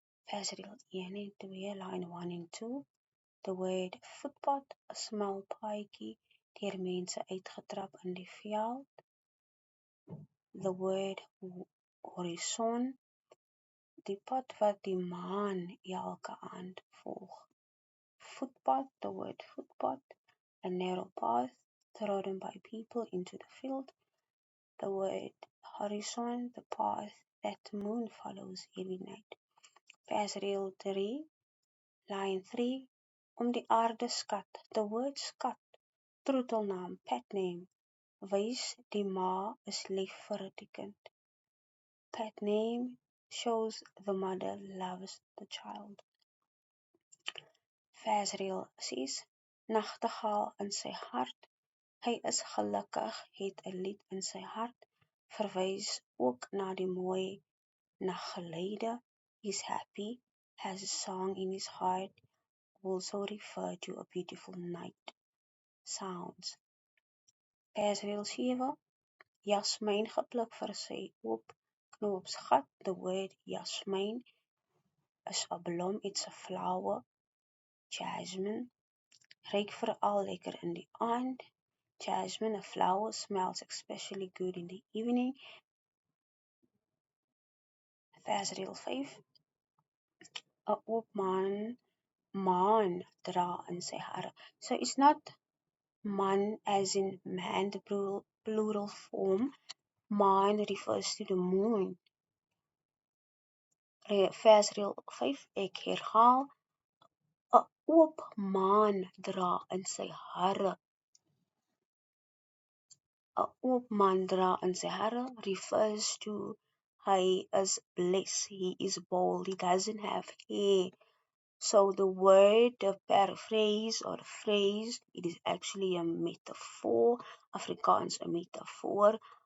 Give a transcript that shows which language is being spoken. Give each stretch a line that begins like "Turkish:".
Afrikaans: Versreël 1 en 2, line 1 en 2.
English: The word footpath,
Afrikaans: 'n smal paadjie deur mense uitgetrap in die veld.
English: The word horizon,
Afrikaans: die pad wat die maan elke aand volg.
English: Footpath, the word footpath, a narrow path trodden by people into the field. The word horizon, the path that the moon follows every night.
Afrikaans: Versreël 3, line 3, om die aarde skat. The word skat, troetelnaam, pet name, wys die ma is lief vir die kind.
English: Pet name shows the mother loves the child.
Afrikaans: Versreël 6, nagtegaal in sy hart. Hy is gelukkig, het 'n lied in sy hart. Verwys ook na die mooi naggeluide.
English: He's happy, has a song in his heart. Also refer to a beautiful night sounds.
Afrikaans: Versreël 7, jasmijn gepluk vir sy oop knoopsgat.
English: The word jasmijn
Afrikaans: is 'n blom,
English: it's a flower.
Afrikaans: Jasmine, ruik veral lekker in die aand.
English: Jasmine, a flower, smells especially good in the evening.
Afrikaans: Versreël 5, 'n oop maan dra in sy hare.
English: So it's not man as in man, the plural form. Maan refers to the moon.
Afrikaans: Versreël 5, ek herhaal, 'n oop maan dra in sy hare. 'n oop man dra in sy hare
English: refers to hy is blessed, he is bold, he doesn't have hair. So the word, the paraphrase or the phrase, it is actually a metaphor, Afrikaans, a metaphor.